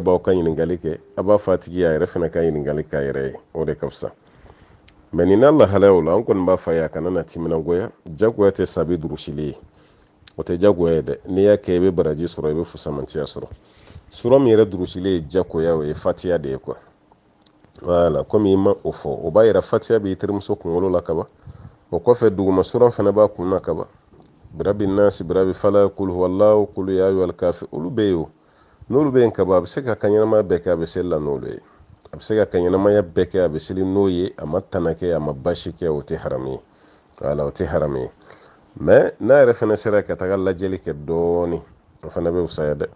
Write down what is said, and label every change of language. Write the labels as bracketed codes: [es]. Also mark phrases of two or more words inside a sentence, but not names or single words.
[bm] b'aw ka ɲininkali kɛ a b'a fɔ a tigi a yɛrɛ fana ka ɲininkali k'a yɛrɛ ye o de ka fisa mais nin n'a lahalayaw la an kɔni b'a fɔ a ye a kana na timinangoya jagoya tɛ sabi durusili ye o tɛ jagoya ye dɛ n'i y'a kɛ i bɛ baraji sɔrɔ i bɛ fusamantiya sɔrɔ sura min yɛrɛ durusili ye jagoya o ye fatiya de ye [fr] quoi voilà [bm] komi i ma o fɔ o b'a yira fatiya b'i terimuso kunkolo la kaban o kɔfɛ duguma sura fana b'a kun na kaban [ar] برب الناس برب الفلق قل هو الله قل يا أيها الكافر [bm] olu bɛ yen o n'olu bɛ yen ka bɔ a bɛ se ka ka ɲɛnamaya bɛɛ kɛ a bɛ seli la n'olu ye, a bɛ se ka ka ɲɛnamaya bɛɛ kɛ a bɛ seli n'o ye, a ma tana kɛ, a ma basi kɛ, o tɛ haramu ye, wala o tɛ haramu ye. Mais n'a yɛrɛ fana sera ka taga lajɛli kɛ dɔɔni, o fana bɛ fisaya dɛ.